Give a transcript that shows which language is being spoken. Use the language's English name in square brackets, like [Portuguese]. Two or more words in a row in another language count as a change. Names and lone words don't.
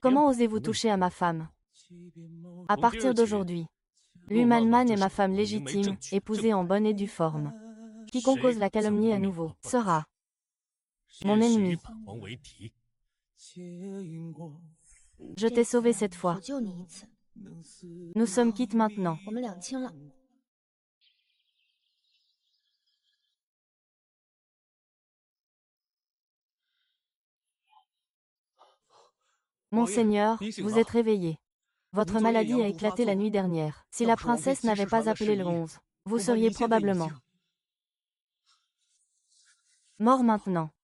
[French] Comment osez-vous toucher à ma femme? À partir d'aujourd'hui, Lumanman est ma femme légitime, épousée en bonne et due forme. Quiconque ose la calomnier à nouveau sera mon ennemi. Je t'ai sauvé cette fois. [Chinese] 我救你一次， [French] Nous sommes quittes maintenant. [Chinese] 我们两清了。 [French] Monseigneur, vous êtes réveillé. Votre maladie a éclaté la nuit dernière. Si la princesse n'avait pas appelé le 11, vous seriez probablement mort maintenant.